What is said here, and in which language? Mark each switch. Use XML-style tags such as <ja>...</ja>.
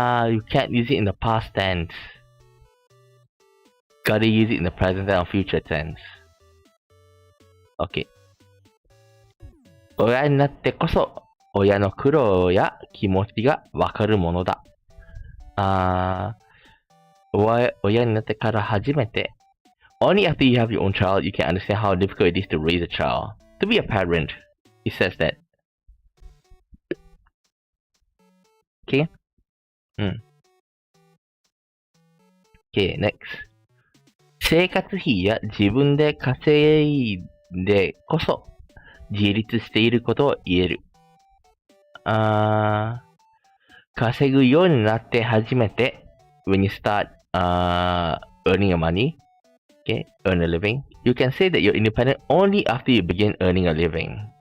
<en>You can't use it in the past tense. Gotta use it in the present and future tense. Okay.</en> <ja>親になってこそ、親の苦労や気持ちがわかるものだ。親になってから初めて。</ja> <en>Only after you have your own child, you can understand how difficult it is to raise a child. To be a parent, it says that. Okay? Okay, next.</en> <ja>生活費や自分で稼いでこそ自立していることを言える。稼ぐようになって初めて</ja> <en>when you start earning your money, okay, earn a living, you can say that you're independent only after you begin earning a living.</en>